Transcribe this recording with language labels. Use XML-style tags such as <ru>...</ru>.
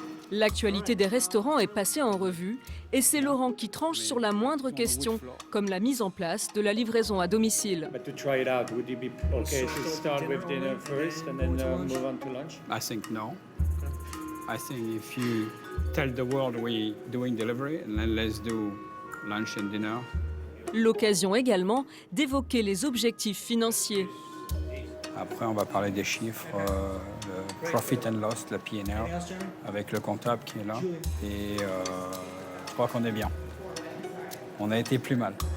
<fr>L'actualité des restaurants est passée en revue et c'est Laurent qui tranche sur la moindre question, comme la mise en place de la livraison à domicile.</fr> <en>But to try it out, would it be okay to start with dinner first and then move on to lunch? I think no. I think if you tell the world we're doing delivery, and then let's do lunch and dinner.</en> <fr>L'occasion également d'évoquer les objectifs financiers. Après, on va parler des chiffres, le profit and loss, la P&L, avec le comptable qui est là. Et je crois qu'on est bien. On a été plus mal.</fr>